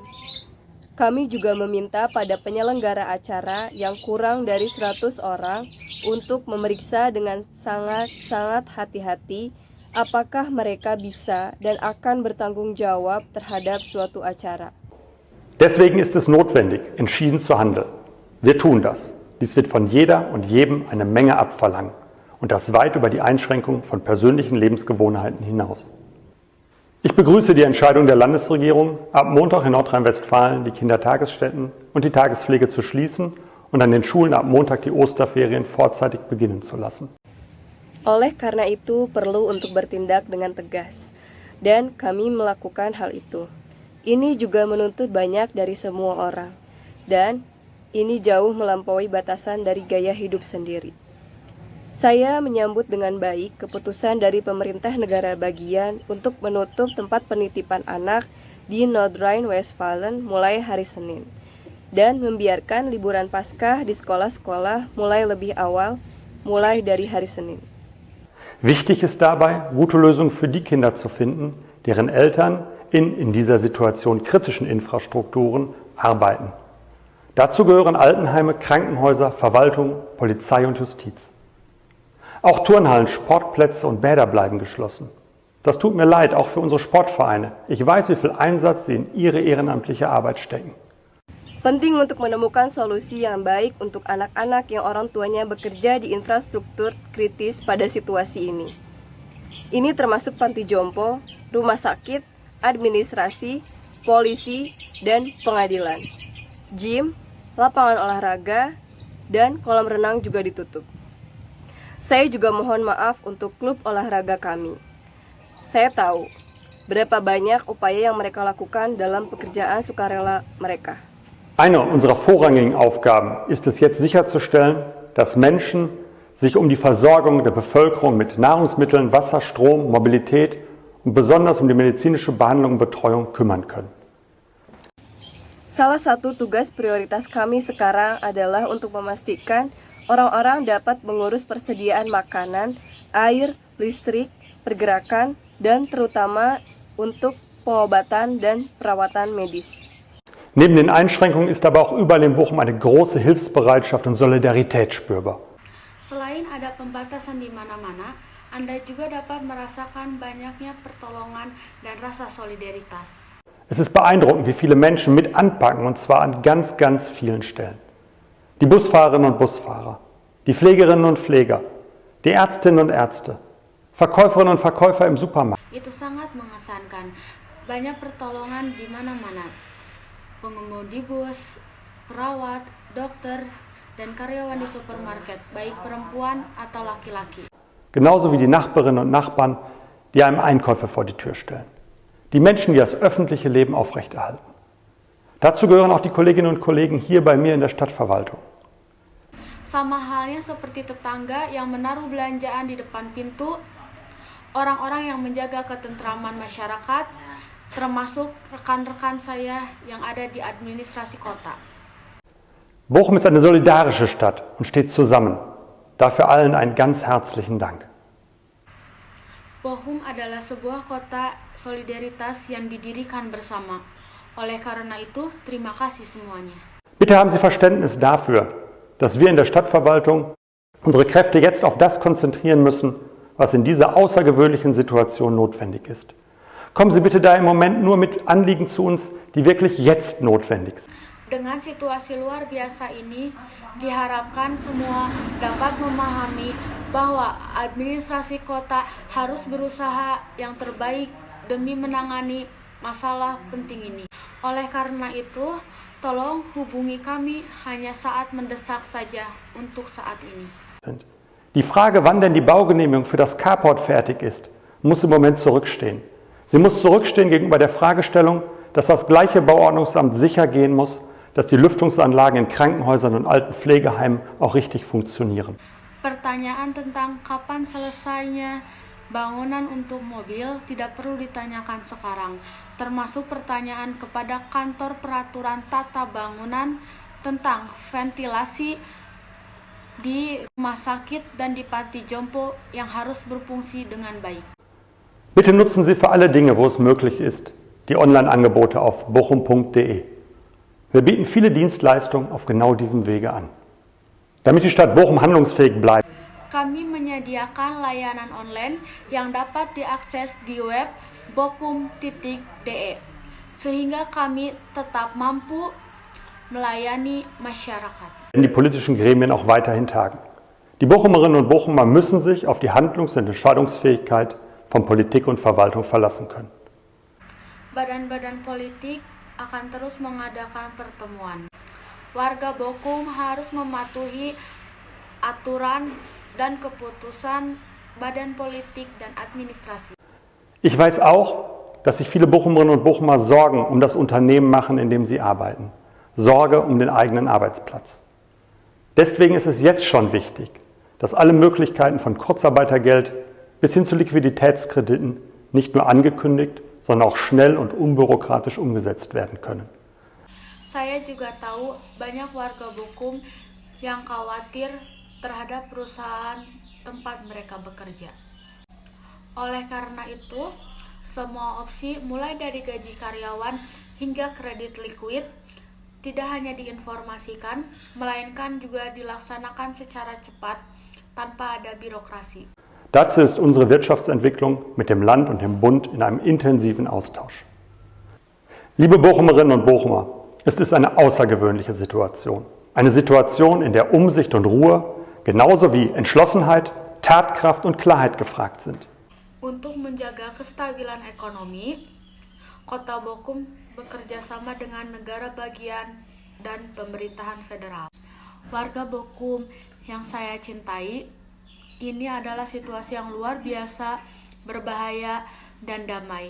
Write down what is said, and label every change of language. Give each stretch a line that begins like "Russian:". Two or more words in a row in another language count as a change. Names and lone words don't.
Indonesian: Kami juga meminta pada penyelenggara acara yang kurang dari 100 orang untuk memeriksa dengan sangat-sangat hati-hati apakah mereka bisa dan akan bertanggung jawab terhadap suatu acara.
German: Deswegen ist es notwendig, entschieden zu handeln. Wir tun das. Dies wird von jeder und jedem eine Menge abverlangen und das weit über die Einschränkung von persönlichen Lebensgewohnheiten hinaus. Ich begrüße die Entscheidung der Landesregierung, ab Montag in Nordrhein-Westfalen die Kindertagesstätten und die Tagespflege zu schließen und an den Schulen ab Montag die Osterferien vorzeitig beginnen zu lassen.
Indonesian: Oleh karena itu perlu untuk bertindak dengan tegas, dan kami melakukan hal itu. Ini juga menuntut banyak dari semua orang, dan ini jauh melampaui batasan dari gaya hidup sendiri. Saya menyambut dengan baik keputusan dari pemerintah negara bagian untuk menutup tempat penitipan anak di Nordrhein-Westfalen mulai hari Senin, dan membiarkan liburan Paskah di sekolah-sekolah mulai lebih awal, mulai dari hari Senin.
German: Wichtig ist dabei, gute Lösungen für die Kinder zu finden, deren Eltern in dieser Situation kritischen Infrastrukturen arbeiten. Dazu gehören Altenheime, Krankenhäuser, Verwaltung, Polizei und Justiz. Auch Turnhallen, Sportplätze und Bäder bleiben geschlossen. Das tut mir leid, auch für unsere Sportvereine. Ich weiß, wie viel Einsatz sie in ihre ehrenamtliche Arbeit stecken.
Indonesian: Penting untuk menemukan solusi yang baik untuk anak-anak yang orang tuanya bekerja di infrastruktur kritis pada situasi ini. Ini termasuk panti jompo, rumah sakit, administrasi, polisi, dan pengadilan. Gym, lapangan olahraga, dan kolam renang juga ditutup. Saya juga mohon maaf untuk klub olahraga kami. Saya tahu berapa banyak upaya yang mereka lakukan dalam pekerjaan sukarela mereka.
German: Eine unserer vorrangigen Aufgaben ist es jetzt sicherzustellen, dass Menschen sich um die Versorgung der Bevölkerung mit Nahrungsmitteln, Wasser, Strom, Mobilität und besonders um die medizinische Behandlung und Betreuung kümmern können.
Indonesian: Salah satu tugas prioritas kami sekarang adalah untuk memastikan orang-orang dapat mengurus persediaan makanan, air, listrik, pergerakan, dan terutama untuk pengobatan dan perawatan medis.
German: Neben den Einschränkungen ist aber auch überall in Bochum eine große Hilfsbereitschaft und Solidarität spürbar.
Indonesian: Selain ada pembatasan di mana-mana, Anda juga dapat merasakan banyaknya pertolongan dan rasa solidaritas.
German: Es ist beeindruckend, wie viele Menschen mit anpacken, und zwar an ganz, ganz vielen Stellen. Die Busfahrerinnen und Busfahrer, die Pflegerinnen und Pfleger, die Ärztinnen und Ärzte, Verkäuferinnen und Verkäufer im Supermarkt.
Indonesian: Itu sangat mengesankan. Banyak pertolongan di mana-mana. Pengemudi bus, perawat, dokter, dan karyawan di supermarket, baik perempuan atau laki-laki.
German: Genauso wie die Nachbarinnen und Nachbarn, die einem Einkäufe vor die Tür stellen. Die Menschen, die das öffentliche Leben aufrechterhalten. Dazu gehören auch die Kolleginnen und Kollegen hier bei mir in der Stadtverwaltung.
Indonesian: Sama halnya seperti tetangga yang menaruh belanjaan di depan pintu, orang-orang yang menjaga ketentraman masyarakat, termasuk rekan-rekan saya yang ada di administrasi kota.
German: Bochum ist eine solidarische Stadt und steht zusammen. Dafür allen einen ganz herzlichen Dank.
Indonesian: Bochum adalah sebuah kota solidaritas yang didirikan bersama. Oleh karena itu, terima kasih semuanya.
German: Bitte haben Sie Verständnis dafür, dass wir in der Stadtverwaltung unsere Kräfte jetzt auf das konzentrieren müssen, was in dieser außergewöhnlichen Situation notwendig ist. Kommen Sie bitte da im Moment nur mit Anliegen zu uns, die wirklich jetzt notwendig sind.
Indonesian: Dengan situasi luar biasa ini, diharapkan semua dapat memahami bahwa administrasi kota harus berusaha yang terbaik demi menangani masalah penting ini. Oleh karena itu, tolong hubungi kami hanya saat mendesak saja untuk saat ini.
German: Die Frage, wann denn die Baugenehmigung für das Carport fertig ist, muss im Moment zurückstehen. Sie muss zurückstehen gegenüber der Fragestellung, dass das gleiche Bauordnungsamt sicher gehen muss, dass die Lüftungsanlagen in Krankenhäusern und alten Pflegeheimen auch richtig funktionieren.
Indonesian: Pertanyaan tentang kapan selesainya bangunan untuk mobil tidak perlu ditanyakan sekarang, termasuk pertanyaan kepada kantor peraturan tata bangunan tentang ventilasi di rumah sakit dan di panti jompo yang harus berfungsi dengan baik.
German: Bitte nutzen Sie für alle Dinge, wo es möglich ist, die Online-Angebote auf bochum.de. Wir bieten viele Dienstleistungen auf genau diesem Wege an. Damit die Stadt Bochum handlungsfähig bleibt.
Indonesian: kami menyediakan layanan online yang dapat diakses di web bokum.de, sehingga kami tetap mampu melayani masyarakat.
German: Die politischen Gremien auch weiterhin tagen. Die Bochumerinnen und Bochumer müssen sich auf die Handlungs- und Entscheidungsfähigkeit von Politik und Verwaltung verlassen können.
Indonesian: Badan-badan politik akan terus mengadakan pertemuan. Warga Bokum harus mematuhi aturan dan keputusan badan politik dan administrasi.
German: Ich weiß auch, dass sich viele Bochumerinnen und Bochumer Sorgen um das Unternehmen machen, in dem sie arbeiten. Sorge um den eigenen Arbeitsplatz. Deswegen ist es jetzt schon wichtig, dass alle Möglichkeiten von Kurzarbeitergeld bis hin zu Liquiditätskrediten nicht nur angekündigt, sondern auch schnell und unbürokratisch umgesetzt werden können.
Indonesian: Saya juga tahu banyak warga Bokum yang khawatir terhadap perusahaan tempat mereka bekerja. Oleh karena itu, semua opsi mulai dari gaji karyawan hingga kredit likuid tidak hanya diinformasikan, melainkan juga dilaksanakan secara cepat tanpa ada birokrasi.
German: Dazu ist unsere Wirtschaftsentwicklung mit dem Land und dem Bund in einem intensiven Austausch. Liebe Bochumerinnen und Bochumer, es ist eine außergewöhnliche Situation. Eine Situation, in der Umsicht und Ruhe genauso wie Entschlossenheit, Tatkraft und Klarheit gefragt sind.
Indonesian: Untuk menjaga kestabilan ekonomi, Kota Bokum bekerja sama dengan negara bagian dan pemerintahan federal. Warga Bokum yang saya cintai, ini adalah situasi yang luar biasa, berbahaya, dan damai.